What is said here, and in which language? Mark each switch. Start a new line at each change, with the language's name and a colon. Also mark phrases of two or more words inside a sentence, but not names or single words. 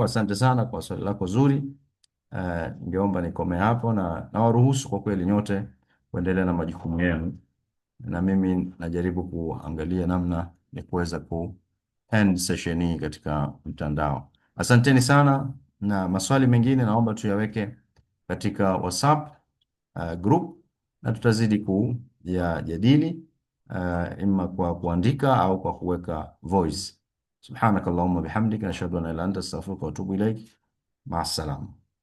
Swahili: Asante sana kwa swali lako zuri. Ningeomba nikome hapo na nawaruhusu kwa kweli nyote kuendelea na majukumu yenu, na mimi najaribu kuangalia namna ya kuweza
English: end session
Swahili: hii katika mtandao. Asanteni sana, na maswali mengine naomba tuyaweke katika WhatsApp group na tutazidi kuyajadili imma kwa kuandika au kwa kuweka voice.
Arabic: سبحانك اللهم وبحمدك نشهد أن لا إله إلا أنت أستغفرك وأتوب إليك. مع السلامة.